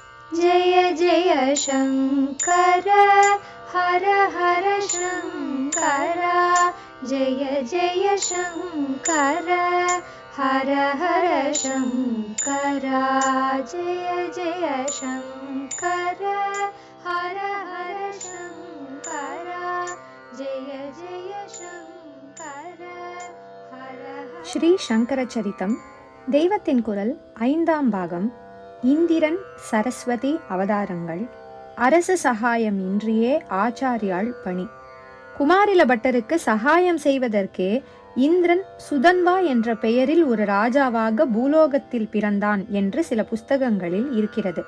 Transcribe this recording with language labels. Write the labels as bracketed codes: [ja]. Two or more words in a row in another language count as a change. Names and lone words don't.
[sa] जय जय शङ्कर हर हर शङ्कर जय जय शङ्कर हर हर शङ्कर जय जय शङ्कर हर हर शङ्कर जय जय शङ्कर हर हर. [ta] ஸ்ரீ சங்கர சரிதம் தெய்வத்தின் குரல் 5ஆம் பாகம். இந்திரன் சரஸ்வதி அவதாரங்கள். அரசு சகாயம் இன்றியே ஆச்சாரியாள் பணி. குமாரில பட்டருக்கு சகாயம் செய்வதற்கே இந்திரன் சுதன்வா என்ற பெயரில் ஒரு ராஜாவாக பூலோகத்தில் பிறந்தான் என்று சில புஸ்தகங்களில் இருக்கிறது.